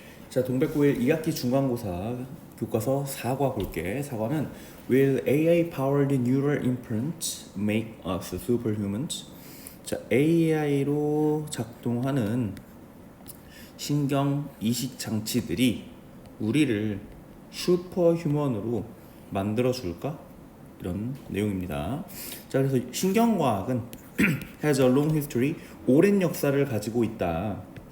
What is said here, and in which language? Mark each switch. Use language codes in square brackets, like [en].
[ko] 자, 동백구일 2학기 중간고사 교과서 4과 볼게. [en] 4과는 Will AI-powered neural implants make us superhumans? [ko] 자, AI로 작동하는 신경 이식 장치들이 우리를 슈퍼휴먼으로 만들어 줄까? 이런 내용입니다. 자, 그래서 신경과학은 [en] has a long history, [ko] 오랜 역사를 가지고 있다.